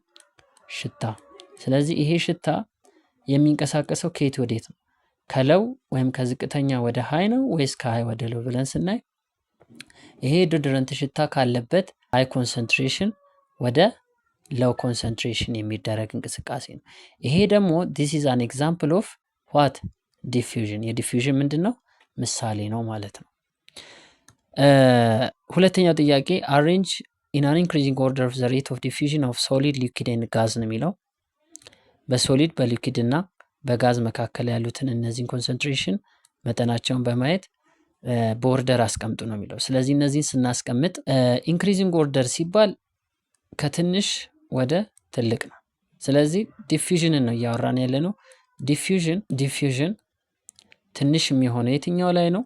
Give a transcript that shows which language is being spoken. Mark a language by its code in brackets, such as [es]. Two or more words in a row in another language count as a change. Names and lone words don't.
[am] ሽታ። ስለዚህ ይሄ ሽታ የሚንቀሳቀሰው ከየት ወዴት ነው? ከለው ወይም ከዝቅተኛ ወደ ሃይ ነው ወይስ ከሃይ ወደ ለው ብለን ስናይ ይሄ ዶድረንት ሽታ ካለበት [en] high concentration [am] ወደ [en] low concentration [am] የሚደረግ እንቅስቃሴ ነው። ይሄ ደግሞ [en] this is an example of what diffusion [am] የዲፊዥን ምንድን ነው? ምሳሌ ነው ማለት ነው። ሁለተኛው ጥያቄ [en] arrange in an increasing order of the rate of diffusion of solid liquid and gas [am] ነው የሚለው። በሶሊድ በሊኩዊድ እና በጋዝ መካከል ያሉትን እነዚህን ኮንሰንትሬሽን መጠናቸውን በማየት በኦርደር አስቀምጡ ነው የሚለው። ስለዚህ እነዚህን ስናስቀምጥ [en] increasing order [am] ሲባል ከትንሽ ወደ ትልቅ ነው። ስለዚህ ዲፊዥንን ነው እያወራን ያለ ነው። ዲፊዥን ትንሽ የሚሆነው የትኛው ላይ ነው?